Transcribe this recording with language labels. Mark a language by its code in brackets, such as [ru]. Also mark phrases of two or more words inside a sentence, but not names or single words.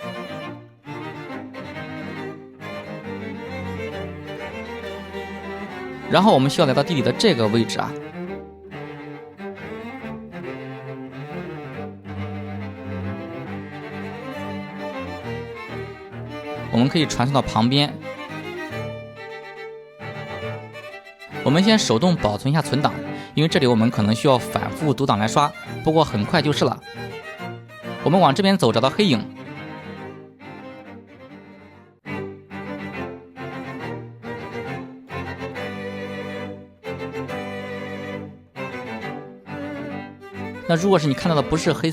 [zh] 然后我们需要来到地理的這個位置啊，我們可以傳送到旁邊。我們先手動保存一下存檔，因為這裡我們可能需要反復讀檔來刷，不過很快就是了。我們往這邊走，找到黑影。那如果是你看到的不是黑